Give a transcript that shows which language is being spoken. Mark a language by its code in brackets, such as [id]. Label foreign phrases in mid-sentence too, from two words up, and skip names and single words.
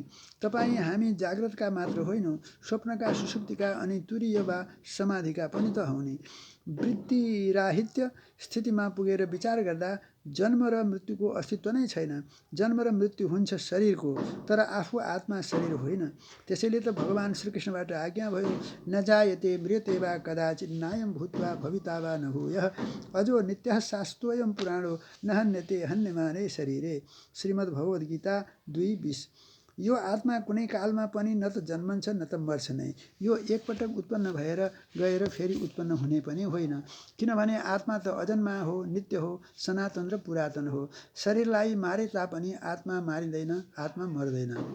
[ne] तपाईँ हामी जाग्रतका मात्र होइनौँ, स्वप्नका, सुषुप्तिका अनि तुरीय वा समाधिका पनि त हौ नि। वृत्तिराहित्य स्थितिमा पुगेर विचार गर्दा जन्म र मृत्युको अस्तित्व नै छैन। जन्म र मृत्यु हुन्छ शरीरको, तर आफू आत्मा शरीर होइन। त्यसैले त भगवान् श्रीकृष्णबाट आज्ञा भयो, [sa] न जायते म्रियते वा कदाचित् नायं भूत्वा भविता वा न भूयः अजो नित्यः शाश्वतोऽयं पुराणो न हन्यते हन्यमाने शरीरे। [ne] श्रीमद्भगवद्गीता 2:20। यो आत्मा कुनै कालमा पनि न त जन्मन्छ न त मर्छ नै। यो एकपटक उत्पन्न भएर गएर फेरि उत्पन्न हुने पनि होइन, किनभने आत्मा त अजन्मा हो, नित्य हो, सनातन र पुरातन हो। शरीरलाई मारे तापनि आत्मा मारिँदैन, आत्मा मर्दैन।